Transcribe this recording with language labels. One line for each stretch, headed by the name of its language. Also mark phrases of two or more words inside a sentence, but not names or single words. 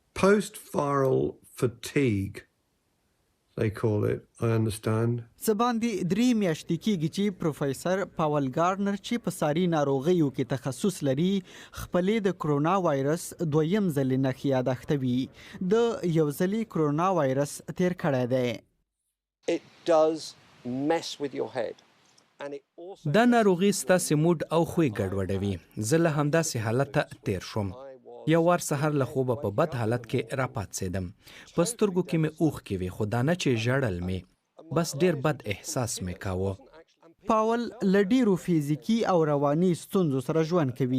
English: post-viral fatigue, they call it, I understand.
Pashto: باندې 3 میاشتې کېږي چې پروفیسر پاول ګارنر چې په ساري ناروغیو کې تخصص لري خپلې د کرونا وایرس دویم ځل نښې یاداښته وي د یو ځلي کرونا وایرس تیر کړی دی.
English: It does mess with your head.
Pashto: دا ناروغي ستاسې موډ او خوی ګډوډوي. زه له همداسې حالته تیر شوم. یو وار سحر له خوبه په بد حالت کې راپاڅېدم. په سترګو کې مې اوښکې وې خو دا نه چې ژړل مې بس ډېر بد احساس مې کاوه. پاول له ډېرو فزیکي او رواني ستونزو سره ژوند کوي.